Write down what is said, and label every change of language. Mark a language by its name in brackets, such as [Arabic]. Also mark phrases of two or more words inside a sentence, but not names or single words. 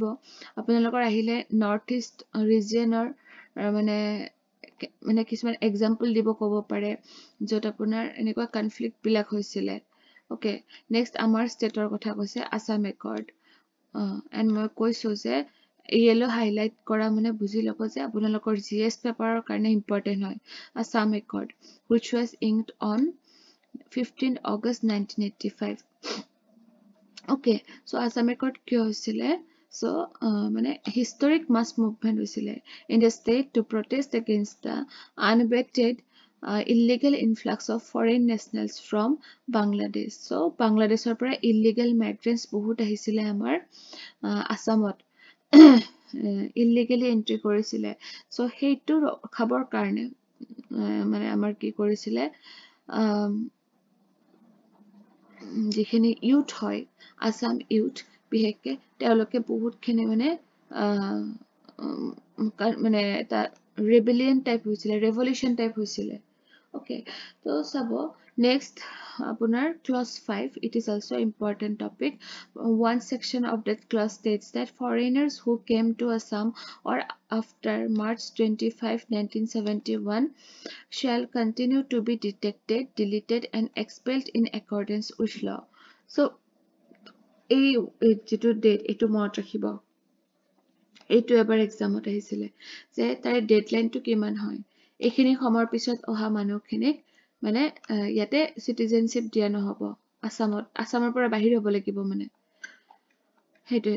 [Assamese] আপোনালোকৰ আহিলে [English] north east region [Assamese] মানে কিছুমান এক্সাম্পল দিব ক'ব পাৰে য'ত আপোনাৰ এনেকুৱা কনফ্লিক্টবিলাক হৈছিলে। অ'কে, নেক্সট আমাৰ ষ্টেটৰ কথা কৈছে আছাম একৰ্ড। এণ্ড মই কৈছোঁ যে [English] yellow highlight [Assamese] কৰা মানে বুজি ল'ব যে আপোনালোকৰ GS পেপাৰৰ কাৰণে ইম্পৰ্টেণ্ট হয়। [English] আছাম একৰ্ড which was inked on 15 August 1985. [Assamese] অ'কে, চ' আছাম একৰ্ড কিয় হৈছিলে? [English] চ' মানে historic mass movement হৈছিলে in the state to protest against the unabated illegal influx of foreign nationals from Bangladesh. [Assamese] So বাংলাদেশৰ পৰা [English] illegal migrants [Assamese] বহুত আহিছিলে আমাৰ আসামত [English] illegally entry [Assamese] কৰিছিলে। So সেইটো ৰখাবৰ কাৰণে মানে আমাৰ কি কৰিছিলে যিখিনি ইউথ হয় আসাম ইউথ বিশেষকৈ তেওঁলোকে বহুতখিনি মানে মানে এটা [English] rebellion type [Assamese] হৈছিলে, [English] revolution type [Assamese] হৈছিলে। অ'কে, তো চাব নেক্সট আপোনাৰ ক্লজ 5, [English] it is also important topic. One section of that clause states that foreigners who came to Assam or after March 25, 1971 shall continue to be detected, deleted and expelled in accordance with law. [Assamese] So এই যেটো ডেট এটো মনত ৰাখিব, এইটো এবাৰ এক্সামত আহিছিলে যে তাৰ ডেডলাইনটো কিমান হয়। এইখিনি সময়ৰ পিছত অহা মানুহখিনিক মানে ইয়াতে সিটিজেনশিপ দিয়া নহব। আসামৰ পৰা বাহিৰ হ'ব লাগিব মানে সেইটোৱে।